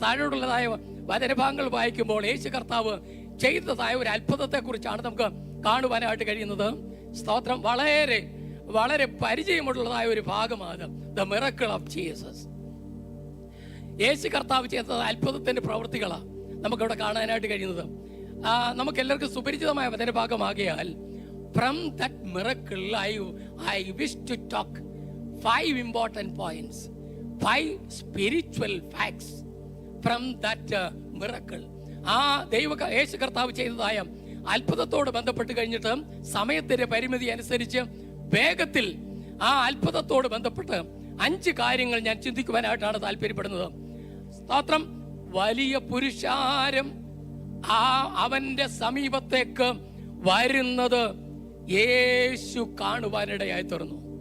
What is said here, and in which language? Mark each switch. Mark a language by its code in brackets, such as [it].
[ml] താഴോട്ടുള്ളതായ വചനഭാഗങ്ങൾ വായിക്കുമ്പോൾ യേശു കർത്താവ് ചെയ്തതായ ഒരു അത്ഭുതത്തെ കുറിച്ചാണ് നമുക്ക് കാണുവാനായിട്ട് കഴിയുന്നത്. സ്തോത്രം. വളരെ വളരെ പരിചയമുള്ളതായ ഒരു ഭാഗമാണ് ദ മിറക്കിൾ ഓഫ് ജീസസ്. യേശു കർത്താവ് ചെയ്ത അത്ഭുതത്തിന്റെ പ്രവൃത്തികളാണ് നമുക്കവിടെ കാണാനായിട്ട് കഴിയുന്നത്. നമുക്ക് എല്ലാവർക്കും സുപരിചിതമായ വചനഭാഗമാകിയാൽ [en] from that miracle I wish to talk 5 important points, 5 spiritual facts from that miracle. [ml] യേശു കർത്താവ് ചെയ്തതായ അത്ഭുതത്തോട് ബന്ധപ്പെട്ട് കഴിഞ്ഞിട്ട് സമയത്തിന്റെ പരിമിതി അനുസരിച്ച് വേഗത്തിൽ ആ അത്ഭുതത്തോട് ബന്ധപ്പെട്ട് 5 കാര്യങ്ങൾ ഞാൻ ചിന്തിക്കുവാനായിട്ടാണ് താല്പര്യപ്പെടുന്നത്. സ്തോത്രം. വലിയ പുരുഷാരം അവന്റെ സമീപത്തേക്ക് വരുന്നത് യേശു കാണുവാനിടയായി തീർന്നു.